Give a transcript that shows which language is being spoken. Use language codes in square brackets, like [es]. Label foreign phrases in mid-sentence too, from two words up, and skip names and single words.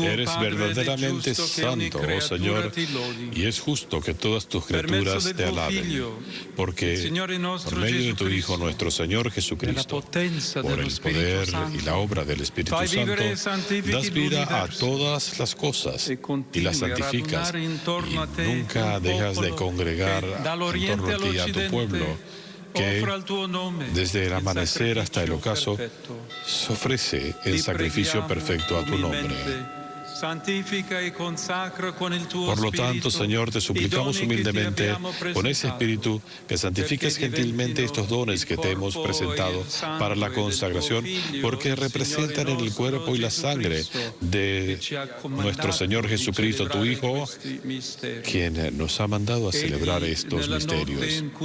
[es] Eres [it] Padre, ed è [es] verdaderamente [it] giusto che ogni [es] santo, oh [it] creatura [es] Señor, [it] ti lodi. [es] y es justo que todas tus [it] Per mezzo [es] criaturas [it] del [es] te [it] tuo [es] alaben, [it] Figlio, [es] porque [it] il Signore nostro [es] por medio de [it] Gesù [es] tu Hijo, [it] Cristo, [es] nuestro Señor [it] nella [es] Jesucristo, [it] potenza [es] por [it] dello [es] el [it] Spirito [es] poder y [it] Santo, [es] la obra del Espíritu [it] fai [es] Santo, [it] vivere e santifichi [es] das vida a [it] l'universo [es] todas las cosas [it] e [es] y [it] continui [es] las [it] a [es] santificas, [it] radunare intorno a te [es] y nunca [it] un [es] dejas de [it] popolo [es] congregar [it] che [es] en [it] dall'Oriente [es] torno a ti a tu [it] all'Occidente [es] pueblo, que [it] offra il tuo nome, [es] desde el amanecer [it] il [es] hasta el [it] sacrificio [es] ocaso [it] perfetto. [es] se ofrece el [it] Ti [es] sacrificio [it] preghiamo [es] perfecto a tu nombre. [it] umilmente, [es] Por lo tanto, Señor, te suplicamos humildemente con ese espíritu que santifiques gentilmente estos dones que te hemos presentado para la consagración, porque representan en el cuerpo y la sangre de nuestro Señor Jesucristo, tu Hijo, quien nos ha mandado a celebrar estos misterios.